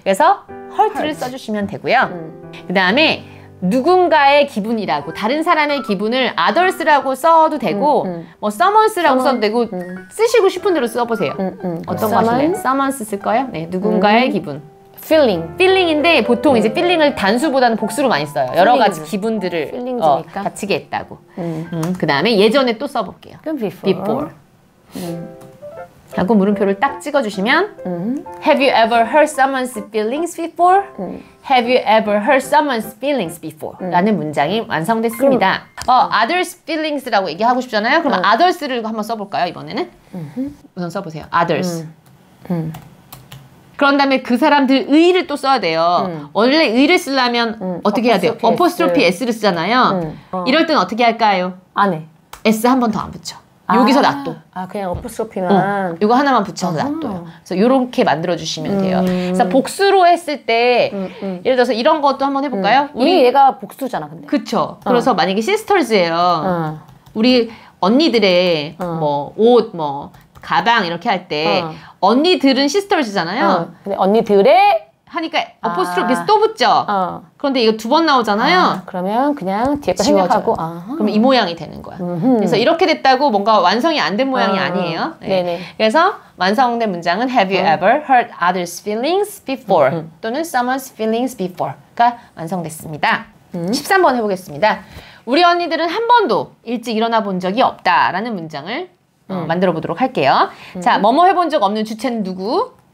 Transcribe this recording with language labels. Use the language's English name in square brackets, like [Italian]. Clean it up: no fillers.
[Korean] 그래서 hurt를 써주시면 되고요. 그 다음에 누군가의 기분이라고 다른 사람의 기분을 others라고 써도 되고 뭐 someone's라고 써도 되고 쓰시고 싶은 대로 써보세요. 어떤 거 하실래요? someone's 쓸 거예요? 네, 누군가의 기분. feeling인데 보통 이제 feeling을 단수보다는 복수로 많이 써요. 여러 가지 기분들을 feelings니까. 다치게 했다고. 그 다음에 예전에 또 써볼게요. 그럼 [English] before. [Korean] 하고 물음표를 딱 찍어주시면 [English] Have you ever hurt someone's feelings before? Have you ever hurt someone's feelings before? [Korean] 라는 문장이 완성됐습니다. others feelings라고 얘기하고 싶잖아요. 그럼 others를 한번 써볼까요, 이번에는? 우선 써보세요. others. 그런 다음에 그 사람들 의를 또 써야 돼요. 원래 의를 쓰려면 어떻게 해야 돼요? apostrophe s를 쓰잖아요. 이럴 땐 어떻게 할까요? 안 해. s 한 번 더 안 붙여. 여기서 놔둬. 그냥 어퍼스트로피만. 이거 하나만 붙여서 놔둬요. 그래서 이렇게 만들어 주시면 돼요. 그래서 복수로 했을 때 예를 들어서 이런 것도 한번 해볼까요? 우리 얘가 복수잖아, 근데. 그쵸. 그래서 만약에 sisters예요. 우리 언니들의 뭐 옷, 뭐 가방 이렇게 할 때 언니들은 sisters잖아요. 근데 언니들의 하니까 apostrophe 또 붙죠. 그런데 이거 두 번 나오잖아요. 그러면 그냥 뒤에 거 지워져요. 생략하고. 그럼 이 모양이 되는 거야. 그래서 이렇게 됐다고 뭔가 완성이 안 된 모양이 아니에요. 네. 네네. 그래서 완성된 문장은 [English] Have you ever hurt others' feelings before? [Korean] 또는 [English] someone's feelings before [Korean] 가 완성됐습니다. 13번 해보겠습니다. 우리 언니들은 한 번도 일찍 일어나 본 적이 없다라는 문장을 만들어 보도록 할게요. 자, 뭐뭐 해본 적 없는 주체는 누구?